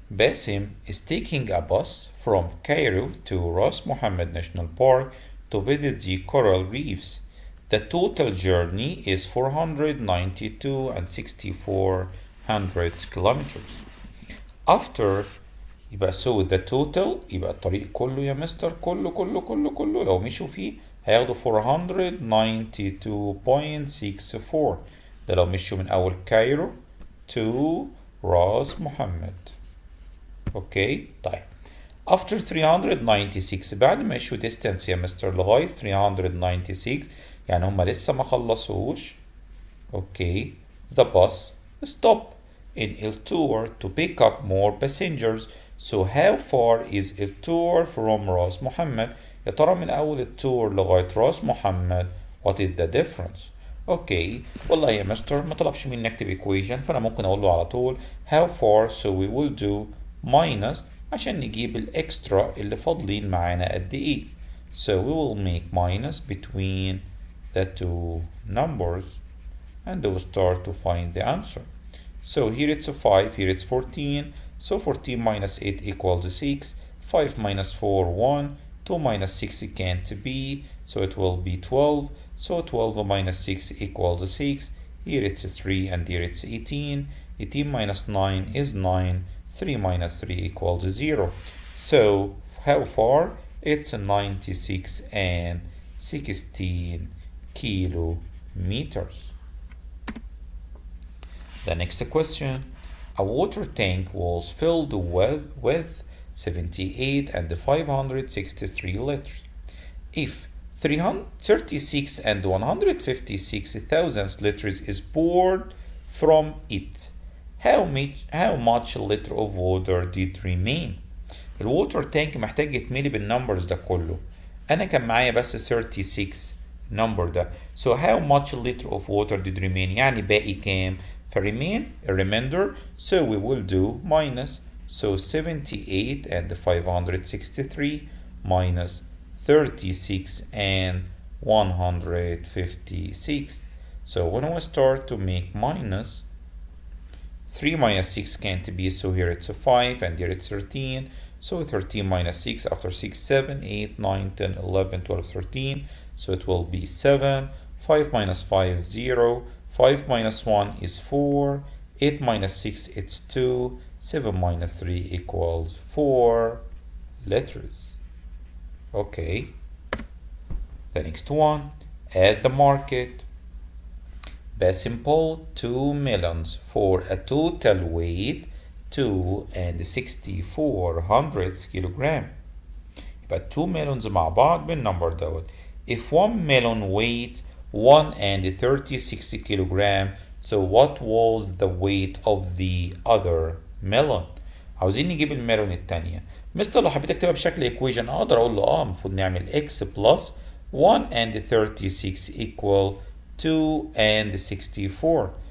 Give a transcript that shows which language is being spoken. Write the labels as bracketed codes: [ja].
[en] Basim is taking a bus from Cairo to Ras Mohammed National Park to visit the coral reefs. The total journey is 492 and 64 kilometers. [ar] After يبقى [en] so the total [ar] يبقى الطريق كله يا مستر كله لو مشوا فيه هياخدوا 492.64. ده لو مشوا من أول كايرو to راس محمد. اوكي طيب after 396 بعد ما مشوا distance يا مستر لغاية 396 يعني هم لسه ما خلصوش. [en] Okay the bus stop in El-Tour to pick up more passengers. So how far is El-Tour from [ar] راس محمد؟ يا ترى من أول التور لغاية راس محمد [en] what is the difference؟ [ar] اوكي والله يا مستر ما طلبش مني اكتب equation فأنا ممكن أقول له على طول [en] how far so we will do minus [ar] عشان نجيب الإكسترا اللي فاضلين معانا قد إيه. [en] So we will make minus between the two numbers and we'll start to find the answer. So here it's a 5, here it's 14. So 14 minus 8 equals 6. 5 minus 4, 1. 2 minus 6 can't be. So it will be 12. So 12 minus 6 equals 6. Here it's 3 and here it's 18. 18 minus 9 is 9. 3 minus 3 equals 0. So how far it's 96 and 16 kilometers. The next question. A water tank was filled with 78 and 563 liters. If 336 and 156 thousandths liters is poured from it, how much liter of water did remain? [ar] الووتر تانك محتاج يتملي بالنمبرز ده كله. انا كان معايا بس 36 number ده. [en] So how much liter of water did remain؟ [ar] يعني باقي كام؟ [en] فرemain a remainder, so we will do minus. So 78 and 563 minus 36 and 156. So when we start to make minus, 3 minus 6 can't be, so here it's a 5 and here it's 13. So 13 minus 6, after 6, 7, 8, 9, 10, 11, 12, 13. So it will be 7. 5 minus 5, 0. 5 minus 1 is 4. 8 minus 6, it's 2. 7 minus 3 equals 4 liters. Okay. The next one. At the market, Basim bought 2 melons for a total weight 2 and 64 hundredths kilogram. [ar] يبقى 2 melons مع بعض بالنمبر دوت. [en] If one melon weighed 1 and 36 kilogram, so what was the weight of the other melon? [ar] عاوزين نجيب الميلون التانية. مستر لو حبيت اكتبها بشكل equation اقدر اقول له المفروض نعمل [en] x plus 1 and 36 equal 2 and 64.